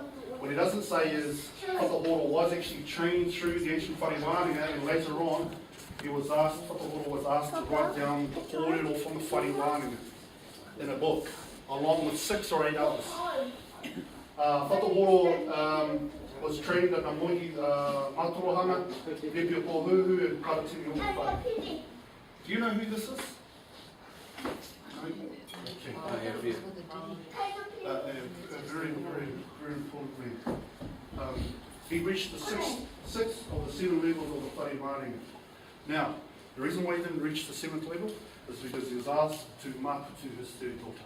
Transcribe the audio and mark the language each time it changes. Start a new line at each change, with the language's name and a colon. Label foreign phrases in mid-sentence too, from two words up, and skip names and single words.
English: What he doesn't say is Whakahoro was actually trained through the ancient Wananga, and later on Whakahoro was asked to write down the kōrero from the
Māori: whare Wananga
English: in a book, along with 6 or 8 others. Whakahoro was trained at Amohi Mātorohanga, Piripi o Huhu, and Paratini o Whare. Do you know who this is? No? Okay. A very, very, very important man. He reached the six of the 7 levels of the
Māori: whare Wananga.
English: Now, the reason why he didn't reach the 7th level is because he was asked to makutu his third daughter.